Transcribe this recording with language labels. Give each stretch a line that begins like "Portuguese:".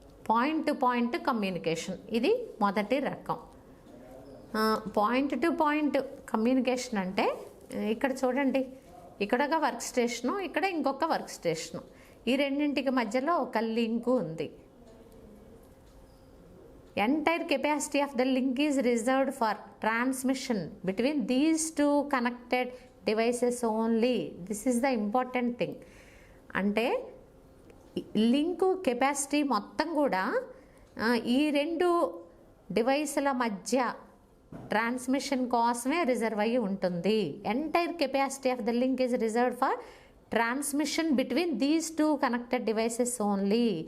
Telugu: Point to point communication, ఇది మొదటి రకం. పాయింట్ టు పాయింట్ కమ్యూనికేషన్ అంటే ఇక్కడ చూడండి, ఇక్కడ ఒక వర్క్ స్టేషను, ఇక్కడ ఇంకొక వర్క్ స్టేషను, ఈ రెండింటికి మధ్యలో ఒక లింకు ఉంది.
English: Entire capacity of the link is reserved for transmission between these two connected devices only. This is the important thing.
Telugu: అంటే లింకు కెపాసిటీ మొత్తం కూడా ఈ రెండు డివైసుల మధ్య ట్రాన్స్మిషన్ కోసమే రిజర్వ్ అయ్యి ఉంటుంది.
English: Entire capacity of the link is reserved for transmission between these two connected devices only.